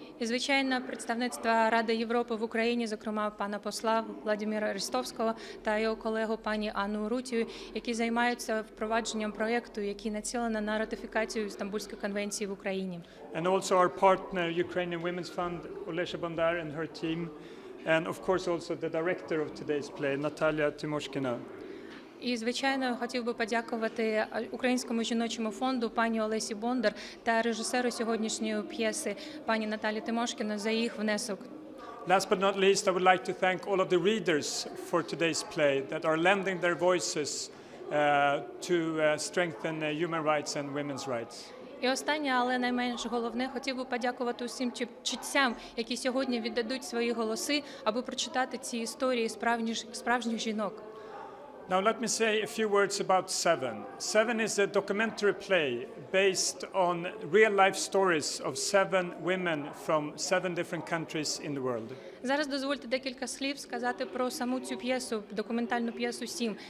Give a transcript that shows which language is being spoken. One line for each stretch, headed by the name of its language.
Ukrainian: І, звичайно, представництво Ради Європи в Україні, зокрема пана посла Владіміра Рістовського та його колегу пані Анну Урутію, які займаються впровадженням проєкту, який націлений на ратифікацію Істамбульської конвенції в Україні.
English: And also our partner, Ukrainian Women's Fund, Олесі Бондар and her team, and of course also the director of today's play, Наталія Тімошкіної.
Ukrainian: І, звичайно, хотів би подякувати Українському жіночому фонду пані Олесі Бондар та режисеру сьогоднішньої п'єси пані Наталії Тимошкіної за їх внесок.
English: Last but not least, I would like to thank all of the readers for today's play that are lending their voices to strengthen human rights and women's rights.
Ukrainian: І останнє, але найменш головне, хотів би подякувати усім читцям, які сьогодні віддадуть свої голоси, аби прочитати ці історії справжніх жінок.
English: Now let me say a few words about 7. 7 is a documentary play based on real-life stories of 7 women from 7 different countries in the world.
Ukrainian: Зараз дозвольте декілька слів сказати про саму цю п'єсу, документальну п'єсу «Сім».